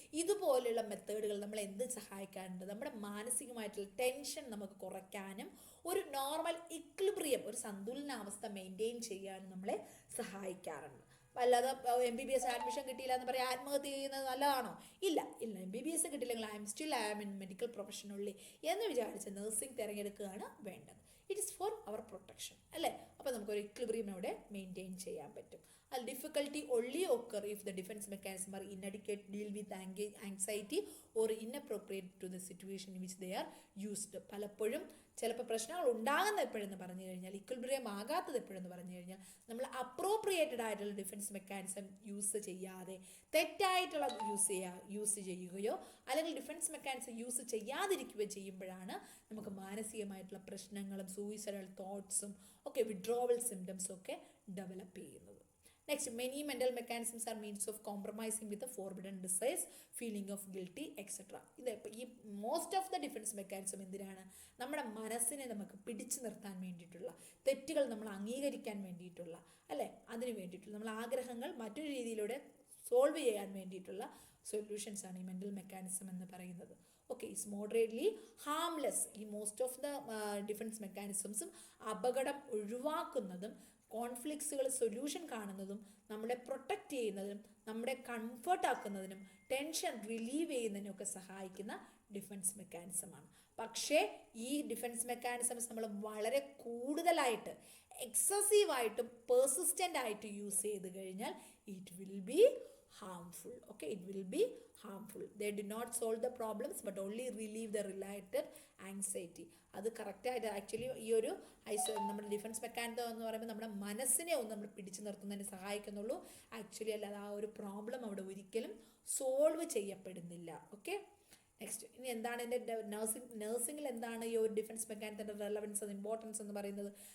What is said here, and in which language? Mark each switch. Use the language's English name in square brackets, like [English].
[Malayalam] ഇതുപോലെയുള്ള മെത്തേഡുകൾ നമ്മളെ എന്ത് സഹായിക്കാറുണ്ട്, നമ്മുടെ മാനസികമായിട്ടുള്ള ടെൻഷൻ നമുക്ക് കുറയ്ക്കാനും ഒരു നോർമൽ ഇക്വിലിബ്രിയം, ഒരു സന്തുലനാവസ്ഥ മെയിൻറ്റെയിൻ ചെയ്യാനും നമ്മളെ സഹായിക്കാറുണ്ട്. അല്ലാതെ MBBS അഡ്മിഷൻ കിട്ടിയില്ല എന്ന് പറയാം ആത്മഹത്യ ചെയ്യുന്നത് നല്ലതാണോ? ഇല്ല, MBBS കിട്ടിയില്ലെങ്കിൽ [English] I am in medical profession [Malayalam] ഉള്ളി എന്ന് വിചാരിച്ച് നഴ്സിംഗ് തിരഞ്ഞെടുക്കുകയാണ് വേണ്ടത്. [English] it is for our protection [Malayalam] അല്ലേ. അപ്പോൾ നമുക്കൊരു ഇക്വിലിബ്രിയം അവിടെ മെയിൻറ്റെയിൻ ചെയ്യാൻ പറ്റും. [English] Difficulty only occur if the defense mechanism are inadequate deal with anxiety or inappropriate to the situation in which they are used. [Malayalam] പലപ്പോഴും ചിലപ്പോൾ പ്രശ്നങ്ങൾ ഉണ്ടാകുന്ന എപ്പോഴെന്ന് പറഞ്ഞു കഴിഞ്ഞാൽ, ഇക്വിലിബ്രിയം ആകാത്തത് എപ്പോഴെന്ന് പറഞ്ഞു കഴിഞ്ഞാൽ, നമ്മൾ അപ്രോപ്രിയേറ്റഡ് ആയിട്ടുള്ള ഡിഫൻസ് മെക്കാനിസം യൂസ് ചെയ്യാതെ തെറ്റായിട്ടുള്ള യൂസ് ചെയ്യുകയോ അല്ലെങ്കിൽ ഡിഫൻസ് മെക്കാനിസം യൂസ് ചെയ്യാതിരിക്കുകയോ ചെയ്യുമ്പോഴാണ് നമുക്ക് മാനസികമായിട്ടുള്ള പ്രശ്നങ്ങളും സൂയിസൈഡൽ തോട്ട്സും ഒക്കെ വിഡ്രോവൽ സിംറ്റംസും ഒക്കെ ഡെവലപ്പ് ചെയ്യുന്നത്. [English] Next, many mental mechanisms are means of compromising with the forbidden desires, feeling of guilty, etc. [Malayalam] ഇത് ഈ most of the defence mechanism എന്തിനാണ്, നമ്മുടെ മനസ്സിനെ നമുക്ക് പിടിച്ചു നിർത്താൻ വേണ്ടിയിട്ടുള്ള, തെറ്റുകൾ നമ്മൾ അംഗീകരിക്കാൻ വേണ്ടിയിട്ടുള്ള അല്ലേ, അതിന് വേണ്ടിയിട്ടുള്ള നമ്മൾ ആഗ്രഹങ്ങൾ മറ്റൊരു രീതിയിലൂടെ സോൾവ് ചെയ്യാൻ വേണ്ടിയിട്ടുള്ള സൊല്യൂഷൻസ് ആണ് ഈ മെൻ്റൽ മെക്കാനിസം എന്ന് പറയുന്നത്. [English] Okay, it's moderately harmless. [Malayalam] ഈ മോസ്റ്റ് ഓഫ് ദ ഡിഫൻസ് മെക്കാനിസംസും അപകടം ഒഴിവാക്കുന്നതും കോൺഫ്ലിക്ട്സുകൾ സൊല്യൂഷൻ കാണുന്നതും നമ്മളെ പ്രൊട്ടക്റ്റ് ചെയ്യുന്നതിനും നമ്മുടെ കംഫർട്ട് ആക്കുന്നതിനും ടെൻഷൻ റിലീവ് ചെയ്യുന്നതിനും ഒക്കെ സഹായിക്കുന്ന ഡിഫൻസ് മെക്കാനിസമാണ്. പക്ഷേ ഈ ഡിഫൻസ് മെക്കാനിസംസ് നമ്മൾ വളരെ കൂടുതലായിട്ട് എക്സസീവായിട്ടും പെർസിസ്റ്റൻ്റ് ആയിട്ട് യൂസ് ചെയ്ത് കഴിഞ്ഞാൽ [English] It will be harmful. Okay, it will be harmful. They do not solve the problems but only relieve the related anxiety. [Malayalam] അത് കറക്റ്റായിട്ട് ആക്ച്വലി ഈ ഒരു നമ്മുടെ ഡിഫൻസ് മെക്കാനിസം എന്ന് പറയുമ്പോൾ നമ്മുടെ മനസ്സിനെ ഒന്ന് നമ്മൾ പിടിച്ചു നിർത്തുന്നതിന് സഹായിക്കുന്നുള്ളൂ. ആക്ച്വലി അല്ലാതെ ആ ഒരു പ്രോബ്ലം അവിടെ ഒരിക്കലും സോൾവ് ചെയ്യപ്പെടുന്നില്ല. ഓക്കെ, നെക്സ്റ്റ് ഇനി എന്താണ് എൻ്റെ നഴ്സിംഗിൽ എന്താണ് ഈ ഒരു ഡിഫൻസ് മെക്കാനിസത്തിൻ്റെ റെലവൻസ്, ഇമ്പോർട്ടൻസ് എന്ന് പറയുന്നത്?